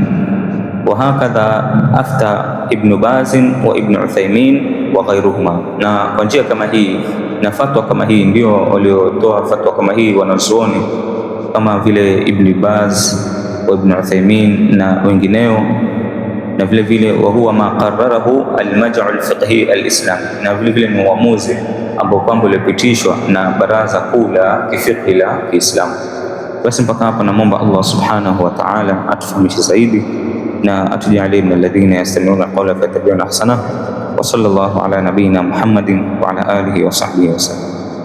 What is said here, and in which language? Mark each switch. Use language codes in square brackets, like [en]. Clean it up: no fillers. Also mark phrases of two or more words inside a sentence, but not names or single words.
[ar] وهكذا أفتى ابن باز وابن عثيمين وغيرهما, [sw] na kwa njia kama hii na fatwa kama hii ndio waliotoa fatwa kama hii wanazuoni kama vile Ibn Baz wa Ibn Uthaymin na wengineo, na vile vile [ar] وهو ما قرره المجمع الفقهي الإسلامي, [sw] na vile vile ni uamuzi ambao kwamba ulipitishwa na baraza kuu la kifiqhi la Kiislamu. Basi mpaka hapa namwomba [ar] الله سبحانه وتعالى [sw] atufahamishe zaidi na atujalie [ar] من الذين يستمعون القول فيتبعون أحسنه. وصلى الله على نبينا محمد وعلى آله وصحبه وسلم.